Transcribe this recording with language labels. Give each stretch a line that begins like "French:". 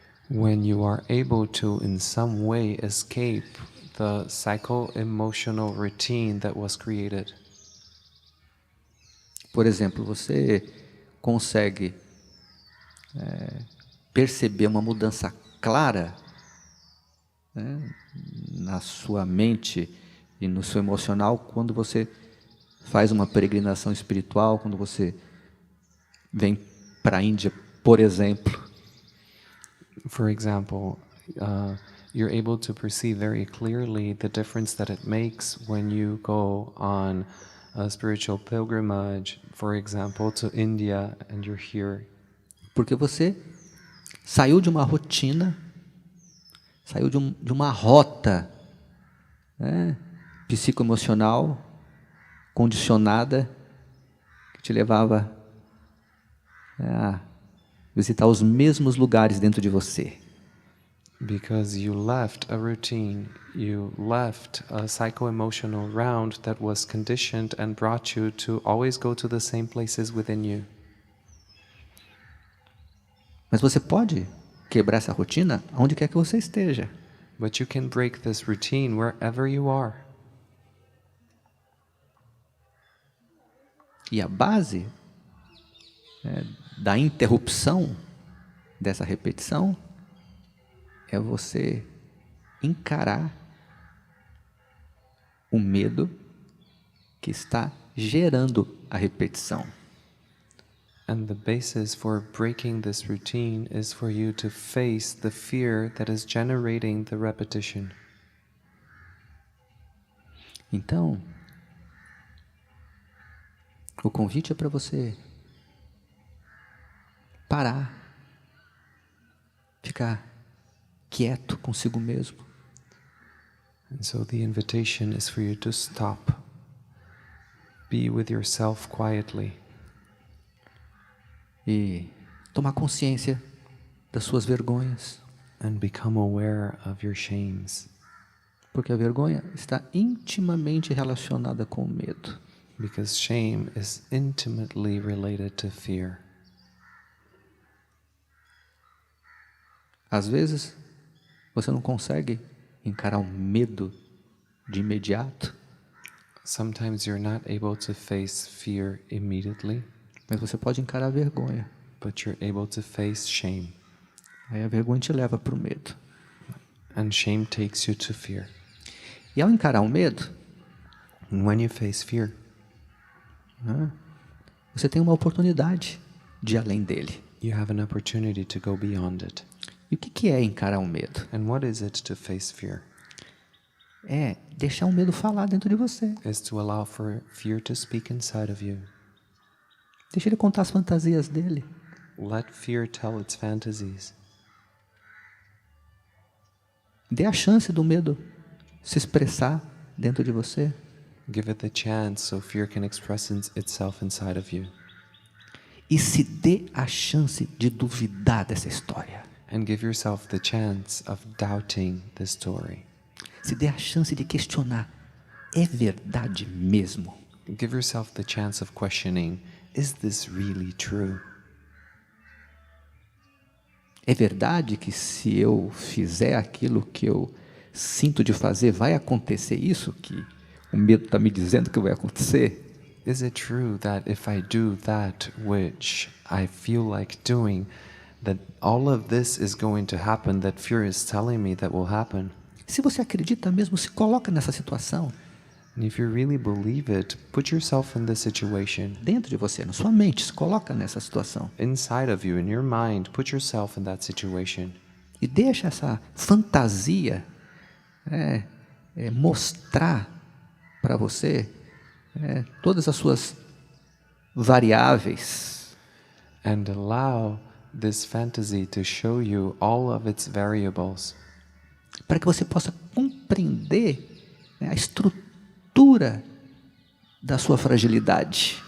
English: When you are able to, in some way, escape the psycho-emotional routine that was created.
Portuguese: Por exemplo, você consegue perceber uma mudança clara na sua mente e no seu emocional quando você faz uma peregrinação espiritual, quando você vem para a Índia, por exemplo.
English: For example, you're able to perceive very clearly the difference that it makes when you go on a spiritual pilgrimage, for example, to India, and you're here.
Portuguese: Porque você saiu de uma rotina, saiu de uma rota psicoemocional, condicionada, que te levava a visitar os mesmos lugares dentro de você.
English: Because you left a routine, you left a psycho-emotional round that was conditioned and brought you to always go to the same places within you.
Portuguese: Mas você pode quebrar essa rotina onde quer que você esteja.
English: But you can break this routine wherever you are.
Portuguese: E a base da interrupção dessa repetição é você encarar o medo que está gerando a repetição.
English: And the basis for breaking this routine is for you to face the fear that is generating the repetition.
Portuguese: Então, o convite é para você parar, ficar quieto consigo mesmo.
English: And so the invitation is for you to stop. Be with yourself quietly.
Portuguese: E tomar consciência das suas vergonhas.
English: And become aware of your shames.
Portuguese: Porque a vergonha está intimamente relacionada com o medo.
English: Because shame is intimately related to fear.
Portuguese: Às vezes, você não consegue encarar o medo de imediato.
English: Sometimes you're not able to face fear immediately,
Portuguese: mas você pode encarar a vergonha.
English: but you're able to face shame.
Portuguese: Aí a vergonha te leva para o medo.
English: And shame takes you to fear.
Portuguese: E ao encarar o medo,
English: And when you face fear,
Portuguese: você tem uma oportunidade de ir além dele.
English: you have an opportunity to go beyond it.
Portuguese: E o que é encarar o medo?
English: And what is it to face fear?
Portuguese: É deixar o medo falar dentro de você.
English: Is to allow for fear to speak inside of you.
Portuguese: Deixa ele contar as fantasias dele.
English: Let fear tell its fantasies.
Portuguese: Dê a chance do medo se expressar dentro de você.
English: Give it the chance so fear can express itself inside of you.
Portuguese: E se dê a chance de duvidar dessa história.
English: And give yourself the chance of doubting the story.
Portuguese: Se dê a chance de questionar. É verdade mesmo?
English: Give yourself the chance of questioning, is this really true?
Portuguese: É verdade que se eu fizer aquilo que eu sinto de fazer, vai acontecer isso que o medo está me dizendo que vai acontecer?
English: Is it true that if I do that which I feel like doing, that all of this is going to happen, that fear is telling me that will happen?
Portuguese: Se você acredita mesmo, se coloca nessa situação.
English: And if you really believe it, put yourself in this situation.
Portuguese: Dentro de você, na sua mente, se coloca nessa situação.
English: Inside of you, in your mind, put yourself in that situation.
Portuguese: E deixa essa fantasia mostrar para você todas as suas variáveis.
English: And allow this fantasy to show you all of its variables.
Portuguese: Para que você possa compreender a estrutura da sua fragilidade.